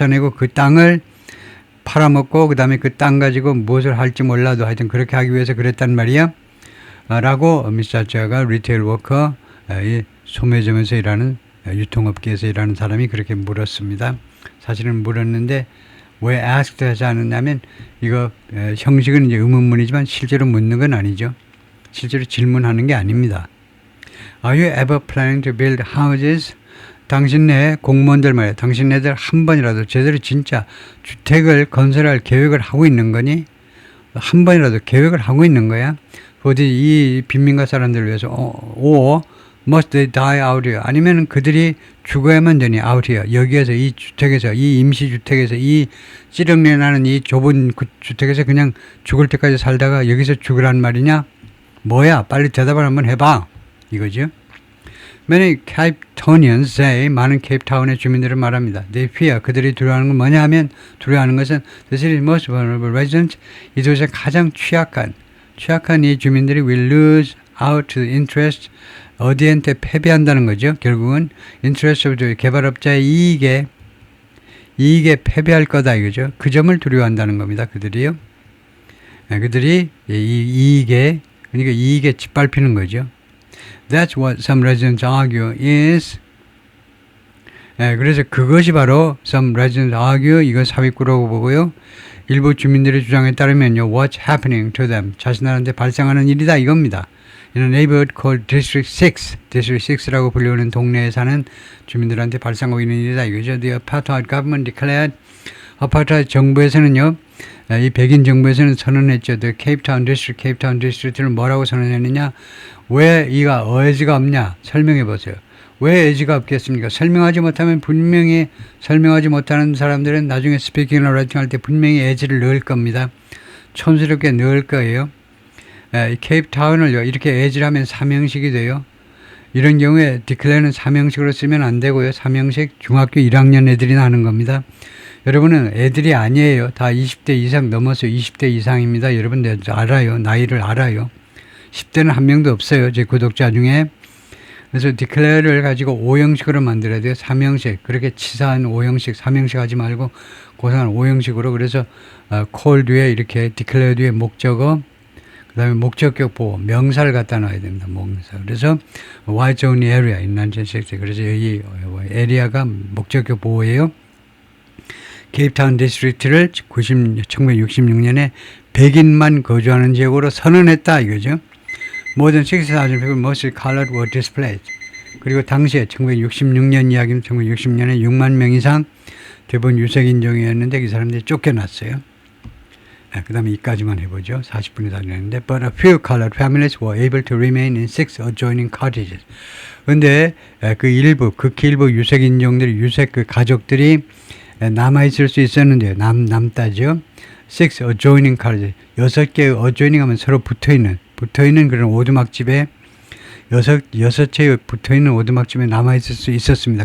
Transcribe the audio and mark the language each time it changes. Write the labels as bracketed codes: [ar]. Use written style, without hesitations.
[ko] 그 땅을 팔아먹고 그 다음에 그 땅 가지고 무엇을 할지 몰라도 하여튼 그렇게 하기 위해서 그랬단 말이야 라고 미스자가 리테일 워커 이 소매점에서 일하는 유통업계에서 일하는 사람이 그렇게 물었습니다. 사실은 물었는데 왜 asked 하지 않았냐면 이거 형식은 이제 의문문이지만 실제로 묻는 건 아니죠. 실제로 질문하는 게 아닙니다. [en] Are you ever planning to build houses? [ko] 당신네 공무원들 말이야. 당신네들 한 번이라도 제대로 진짜 주택을 건설할 계획을 하고 있는 거니? 한 번이라도 계획을 하고 있는 거야? 어디 이 빈민가 사람들을 위해서 [en] or must they die out here? [ko] 아니면 그들이 죽어야만 되니 [en] out here? [ko] 여기에서 이 주택에서 이 임시주택에서 이 찌렁내 나는 이 좁은 주택에서 그냥 죽을 때까지 살다가 여기서 죽으란 말이냐? 뭐야? 빨리 대답을 한번 해봐. 이거죠. [en] Many Cape Townians say [ko] 많은 케이프타운의 주민들은 말합니다. [en] They fear [ko] 그들이 두려워하는 건 뭐냐 하면 두려워하는 것은 [en] the city's most vulnerable residents [ko] 이 도시의 가장 취약한 이 주민들이 [en] will lose out to interest [ko] 어디한테 패배한다는 거죠. 결국은 [en] interest of the [ko] 개발업자의 이익에 패배할 거다 이거죠. 그 점을 두려워한다는 겁니다. 그들이요. 그들이 이익에 짓밟히는 거죠. [en] That's what some residents argue is [ko] 그래서 그것이 바로 [en] some residents argue [ko] 이거 삽입구라고 보고요. 일부 주민들의 주장에 따르면요. [en] What's happening to them? [ko] 자신들한테 발생하는 일이다 이겁니다. [en] In a neighborhood called District 6, [ko] District 6라고 불리우는 동네에 사는 주민들한테 발생하고 있는 일이다 이거죠. [en] The apartheid government declared [ko] 아파트 정부에서는요. 이 백인 정부에서는 선언했죠. The Cape Town District를 뭐라고 선언했느냐? 왜 이가 의지가 없냐? 설명해 보세요. 왜 의지가 없겠습니까? 설명하지 못하면 분명히 설명하지 못하는 사람들은 나중에 스피킹이나 라이팅 할 때 분명히 의지를 넣을 겁니다. 촌스럽게 넣을 거예요. 케이프타운을요. 이렇게 의지를 하면 삼형식이 돼요. 이런 경우에 declare는 삼형식으로 쓰면 안 되고요. 삼형식 중학교 1학년 애들이나 하는 겁니다. 여러분은 애들이 아니에요. 다 20대 이상 넘어서 20대 이상입니다. 여러분들 알아요. 나이를 알아요. 10대는 한 명도 없어요. 제 구독자 중에. 그래서 declare를 가지고 5형식으로 만들어야 돼요. 3형식. 그렇게 치사한 5형식, 3형식 하지 말고 고상한 5형식으로. 그래서 call 뒤에 이렇게 declare 뒤에 목적어, 그 다음에 목적격 보호, 명사를 갖다 놔야 됩니다. 명사. 그래서 white zone area, 인란전 섹터. 그래서 여기 에리아가 목적격 보호예요. 케이프타운 디스트릭트를 1966년에 백인만 거주하는 지역으로 선언했다 이거죠. [en] More than 60,000 people, mostly colored, were displaced. [ko] 그리고 당시에 1966년 이야기는 1960년에 6만 명 이상 대부분 유색인종이었는데 그 사람들이 쫓겨났어요. 그 다음에 이까지만 해보죠. 40분이 다 되는데 [en] But a few colored families were able to remain in 6 adjoining cottages. [ko] 그런데 그 일부, 극히 일부 유색인종들이, 유색 그 가족들이 남아있을 수 있었는데요. 남다죠. [en] 6 adjoining cottages. [ko] 6개의 adjoining 하면 서로 붙어있는 그런 오두막집에 여섯 채 붙어있는 오두막집에 남아있을 수 있었습니다.